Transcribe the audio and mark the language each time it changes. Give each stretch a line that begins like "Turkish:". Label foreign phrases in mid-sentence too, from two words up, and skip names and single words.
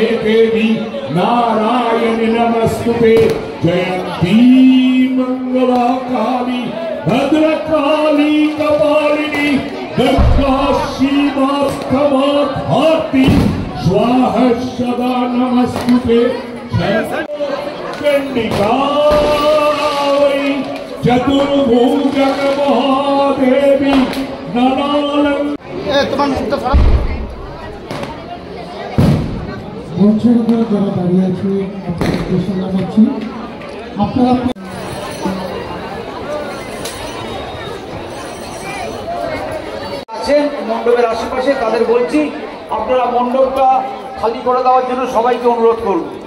Sanskrit: देवी नारायण नमस्तुते जयंती मंगला काली भद्रकाली कपालिनी दुर्गा शिवास्तमाधाति स्वाहा सदा नमस्तुते चंडिका चतुर्भुजग महादेवी ननालं
Bangla: তোমার মুখটা বছর ধরে যারা দাঁড়িয়ে আছে কৃষ্ণ জানাচ্ছি। আপনারা আছেন মণ্ডপের আশেপাশে তাদের বলছি আপনারা মণ্ডপটা খালি করে দেওয়ার জন্য সবাইকে অনুরোধ করব।